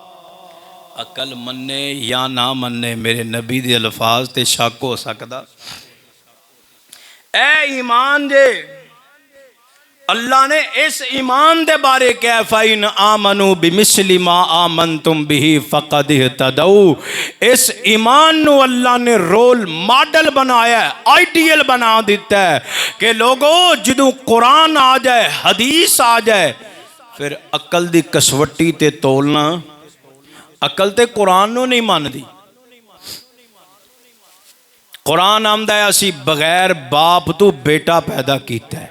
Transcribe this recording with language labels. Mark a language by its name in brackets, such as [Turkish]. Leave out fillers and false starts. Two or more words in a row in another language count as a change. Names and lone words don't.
[Punjabi] ਅਕਲ ਮੰਨੇ ਯਾ ਨਾ ਮੰਨੇ ਮੇਰੇ ਨਬੀ ਦੇ ਅਲਫ਼ਾਜ਼ ਤੇ ਸ਼ੱਕ ਹੋ ਸਕਦਾ, ਏ ਈਮਾਨ ਜੇ ਅੱਲਾਹ ਨੇ ਇਸ ਈਮਾਨ ਦੇ ਬਾਰੇ ਕਿਆ [Arabic] فإن آمنوا بمثل ما آمنتم به فقد اهتدوا. [Punjabi] ਇਸ ਈਮਾਨ ਨੂੰ ਅੱਲਾਹ ਨੇ [English] role model [Punjabi] ਬਣਾਇਆ, ਆਇਡੀਅਲ ਬਣਾ ਦਿੱਤਾ ਹੈ ਕਿ ਲੋਗੋਂ ਜਦੋਂ ਕੁਰਾਨ ਆ ਜਾਏ, ਹਦੀਸ ਆ ਜਾਏ, ਫਿਰ ਅਕਲ ਦੀ ਕਸਵੱਟੀ ਤੇ ਤੋਲਣਾ। ਅਕਲ ਤੇ ਕੁਰਾਨ ਨੂੰ ਨਹੀਂ ਮੰਨਦੀ। ਕੁਰਾਨ ਆਂਦਾ ਹੈ ਅਸੀਂ ਬਗ਼ੈਰ ਬਾਪ ਤੋਂ ਬੇਟਾ ਪੈਦਾ ਕੀਤਾ ਹੈ।